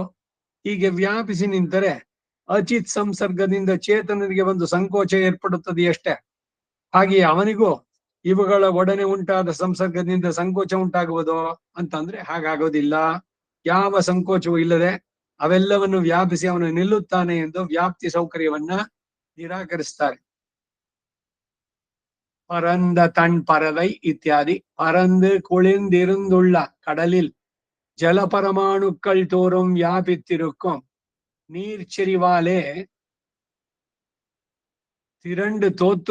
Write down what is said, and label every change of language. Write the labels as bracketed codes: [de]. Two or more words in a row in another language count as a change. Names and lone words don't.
[kn] ಹೀಗೆ ವ್ಯಾಪಿಸಿ ನಿಂತರೆ ಅಚಿತ್ ಸಂಸರ್ಗದಿಂದ ಚೇತನರಿಗೆ ಒಂದು ಸಂಕೋಚ ಏರ್ಪಡುತ್ತದೆಯಷ್ಟೇ. ಹಾಗೆಯೇ ಅವನಿಗೂ ಇವುಗಳ ಒಡನೆ ಉಂಟಾದ ಸಂಸರ್ಗದಿಂದ ಸಂಕೋಚ ಉಂಟಾಗುವುದು ಅಂತಂದ್ರೆ ಹಾಗಾಗೋದಿಲ್ಲ. ಯಾವ ಸಂಕೋಚವೂ ಇಲ್ಲದೆ ಅವೆಲ್ಲವನ್ನು ವ್ಯಾಪಿಸಿ ಅವನು ನಿಲ್ಲುತ್ತಾನೆ ಎಂದು ವ್ಯಾಪ್ತಿ ಸೌಕರ್ಯವನ್ನ ನಿರಾಕರಿಸ್ತಾರೆ. [ta] பரந்த தன் பறவை இத்தியாதி. பறந்து குளிர்ந்திருந்துள்ள கடலில் ஜல பரமாணுக்கள் தோறும் வியாபித்திருக்கும் நீர்ச்செறிவாலே திரண்டு தோத்து